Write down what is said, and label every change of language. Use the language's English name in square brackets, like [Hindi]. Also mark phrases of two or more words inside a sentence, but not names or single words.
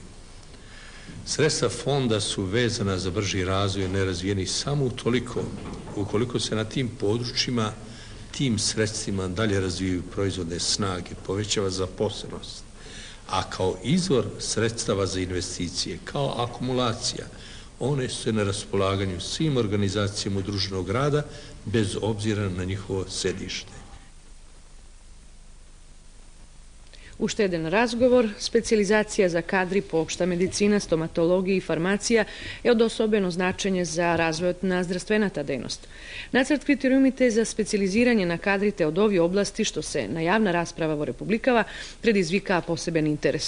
[Serbian] Sredstva fonda su vezana za brži razvoj nerazvijenih samo utoliko ukoliko se na tim područjima tim sredstvima dalje razvijaju proizvodne snage, povećava zaposlenost, a kao izvor sredstava za investicije, kao akumulacija, one su na raspolaganju svim organizacijama udruženog rada bez obzira na njihovo sedište. [Macedonian] Уште еден разговор, специализација за кадри по општа медицина, стоматологија и фармација е од особено значење за развојот на здравствената дејност. Нацрт критериумите за специализирање на кадрите од овие области што се на јавна расправа во Републикава предизвикаа посебен интерес.